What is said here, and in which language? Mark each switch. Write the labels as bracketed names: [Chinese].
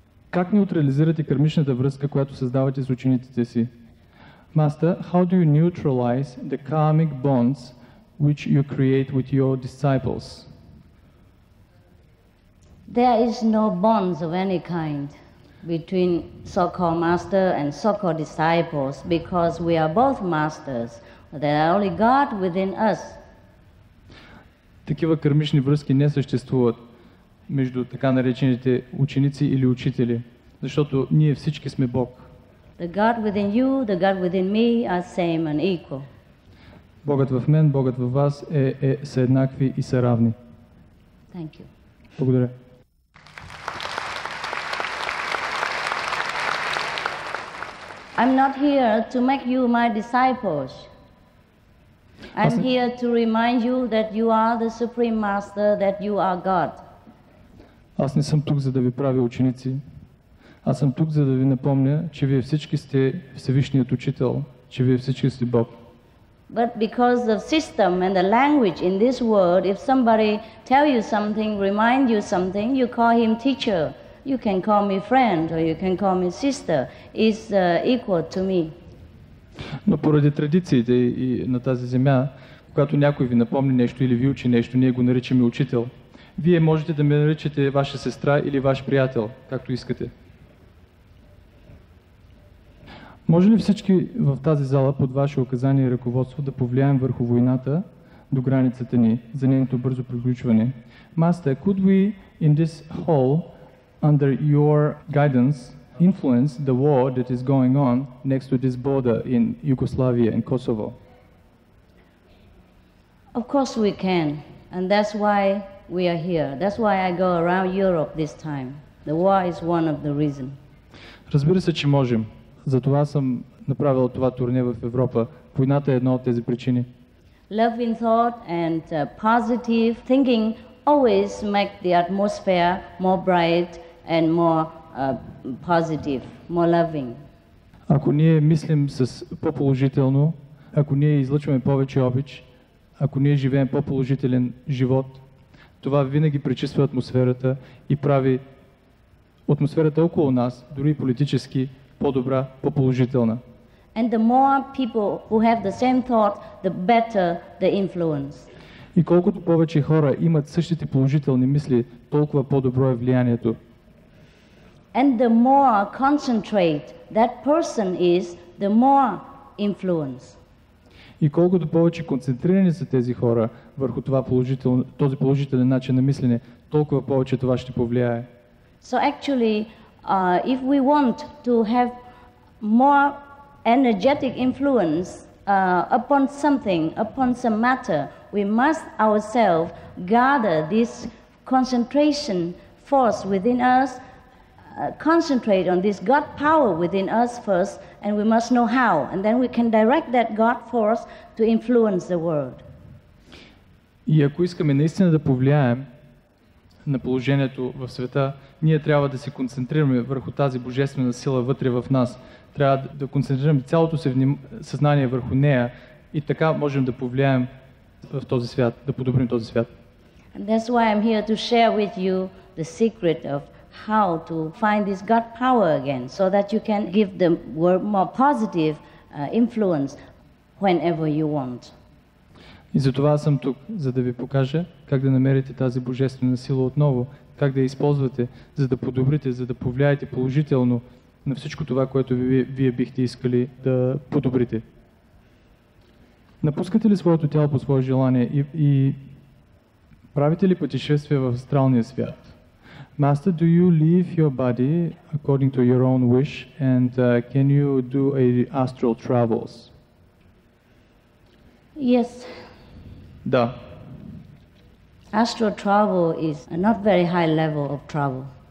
[Bulgarian] Как неутрализирате кармичната връзка, която създавате с учениците си? [English] Master, how do you neutralize the karmic bonds which you create with your disciples? There is no bonds of any kind between so-called master and so-called disciples because we are both masters. There are only God within us. [Bulgarian] Такива кармични връзки не съществуват между така наречените ученици или учители, защото ние всички сме Бог. [English] The God within you, the God within me are same and equal. [Bulgarian] Богът в мен, Богът във вас са еднакви и са равни. [English] Thank you. [Bulgarian] Благодаря. [English] I'm not here to make you my disciples. I'm here to remind you that you are the Supreme Master, that you are God. [Bulgarian] Аз не съм тук, за да ви правя ученици. Аз съм тук, за да ви напомня, че вие всички сте Всевишният Учител, че вие всички сте Бог. [English] But because of system and the language in this world, if somebody tell you something, remind you something, you call him teacher. You can call me friend or you can call me sister. Is equal to me. [Bulgarian] Но поради традициите и на тази земя, когато някой ви напомни нещо или ви учи нещо, ние го наричаме учител. Вие можете да ме наричате ваша сестра или ваш приятел, както искате. Може ли всички в тази зала под ваше указание и ръководство да повлияем върху войната до границата ни за нейното бързо приключване? [English] Master, could we in this hall, under your guidance, influence the war that is going on next to this border in Yugoslavia and Kosovo? Of course we can, and that's why we are here. That's why I go around Europe this time. The war is one of the reasons. [Bulgarian] Разбира се, че можем. Затова съм направил това турне в Европа. Войната е една от тези причини. [English] Love in thought and positive thinking always make the atmosphere more bright and more positive, more loving. [Bulgarian] Ако ние мислим с по-положително, ако ние излъчваме повече обич, ако ние живеем по-положителен живот, това винаги пречиства атмосферата и прави атмосферата около нас, дори политически, по-добра, по-положителна. [English] And the more people who have the same thought, the better the influence. [Bulgarian] И колкото повече хора имат същите положителни мисли, толкова по-добро е влиянието. [English] And the more concentrate that person is, the more influence. [Bulgarian] И колкото повече концентрирани са тези хора върху този положителен начин на мислене, толкова повече това ще повлияе. [English] So actually, if we want to have more energetic influence upon something, upon some matter, we must ourselves gather this concentration force within us, concentrate on this God power within us first, and we must know how, and then we can direct that God force to influence the world. [Bulgarian] И ако искаме наистина да повлияем на положението в света, ние трябва да се концентрираме върху тази божествена сила вътре в нас. Трябва да концентрираме цялото си съзнание върху нея и така можем да повлияем в този свят, да подобрим този свят. [English] And that's why I'm here to share with you the secret of how to find this God power again, so that you can give the world more positive influence whenever you want. [Bulgarian] И затова съм тук, за да ви покажа как да намерите тази божествена сила отново, как да я използвате, за да подобрите, за да повлияете положително на всичко това, което вие бихте искали да подобрите. Напускате ли своето тяло по свое желание и правите ли пътешествия в астралния свят? [English] Master, do you leave your body according to your own wish, and can you do astral travels? Yes. [Bulgarian] Да. [English] Astral travel is a not very high level of travel.